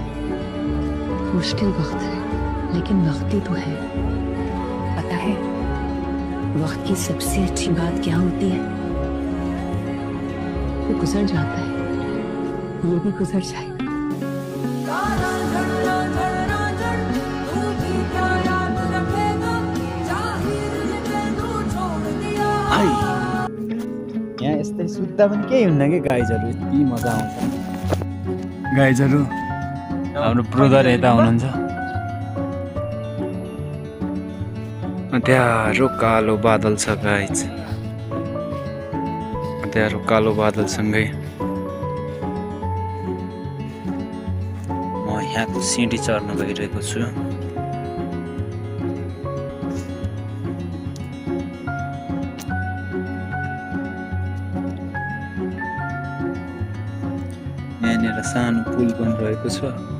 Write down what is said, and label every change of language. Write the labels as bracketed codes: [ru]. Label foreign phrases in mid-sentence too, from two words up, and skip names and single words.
[hi] मुश्किल वक्त है लेकिन वक्त ही तो है पता है वक्त की सबसे अच्छी बात क्या होती है वो गुजर जाता है ये भी गुजर जाएगा [ne] यहाँ यस्तै सुत्दा पनि केही हुन्न कि गाइजहरु यति मजा आउँछ गाइजहरु हाम्रो ब्रदर यता हुनुहुन्छ अँध्यारो कालो बादल छ गाइज अँध्यारो कालो बादलसँगै म यहाँको सिँढी चढ्न गइरहेको छु यहाँनिर सानो पुल पनि रहेको छ